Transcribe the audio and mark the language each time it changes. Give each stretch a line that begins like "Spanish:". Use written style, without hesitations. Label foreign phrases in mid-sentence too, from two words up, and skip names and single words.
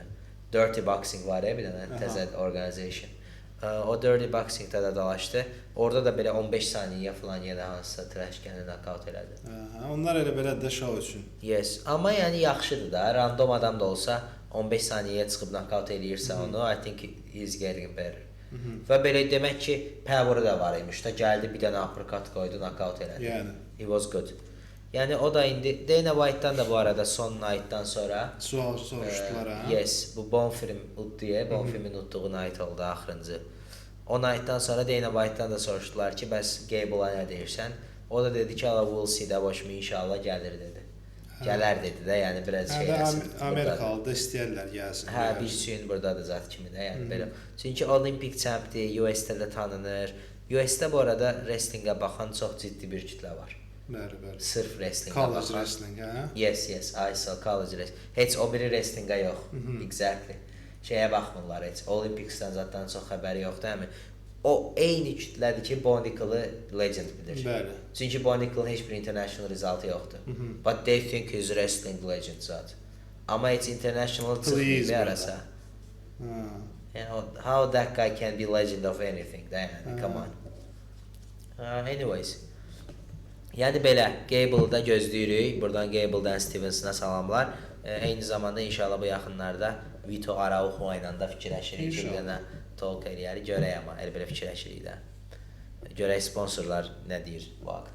Azerbaijani: Dirty Boxing var ya, bir dənə təzə organization. O Dirty Boxingdə də dalaşdı. Orada da belə 15 saniyə falan yenə hansısa trashkəni knockout elədi. Onlar elə belə də şou üçün. Yes, amma yəni yaxşıdır da. Random adam da olsa 15 saniyəyə çıxıb knockout eləyirsə onu,
English: I think he's getting better.
Azerbaijani: Və belə demək ki, power da var imiş da, gəldi bir dənə uppercut qoydu, knockout elədi. Yəni.
English: It was good.
Azerbaijani: Yəni o da indi Dana White-dan da bu arada son night'dan sonra Sual soruşdular ha. Yes, bu Bonfim udduya, Bonfimin udduğu night oldu axırıncı. O night'dan sonra Dana White-dan da soruşdular ki, bəs Gable'a nə deyirsən? O da dedi ki,
English: we'll see
Azerbaijani: də başımı inşallah gəlir dedi. Gələr dedi də, yəni biraz şey eləsin. Amerikalı da istəyirlər gəlsin. Hə, bir suyun burdadır zat kimi də, yəni belə. Çünki
English: Olympic champdir,
Azerbaijani: US-də də tanınır. US-də bu arada wrestlingə baxan çox ciddi bir kütlə var. Bəli, bəli. Sırf wrestlingə College baxan. wrestling, hə?
English: Yes, I saw college wrestling.
Azerbaijani: Heç o biri wrestlingə yox. Exactly. Şeyə baxmırlar heç. Olympicsdən zatdan çox xəbəri yoxdur, həmin. O eyni kütlədir ki, Bonicle legend bilir. Bəli. Çünki Bonicle heç bir
English: international result
Azerbaijani: yoxdur.
English: But they think he's wrestling legend zat.
Azerbaijani: Amma heç international çıxmır arasa.
English: How that guy can be legend of anything, yani, come on. Anyways.
Azerbaijani: Yəni belə, Gable'da gözləyirik. Buradan Gable'dan Stevensona salamlar. Eyni zamanda inşallah bu yaxınlarda Vito Araujo ilə də fikirləşirik. Bir dənə talk eləyərik, görək amma elə belə fikirləşirik də. Görək sponsorlar nə deyir bu haqda.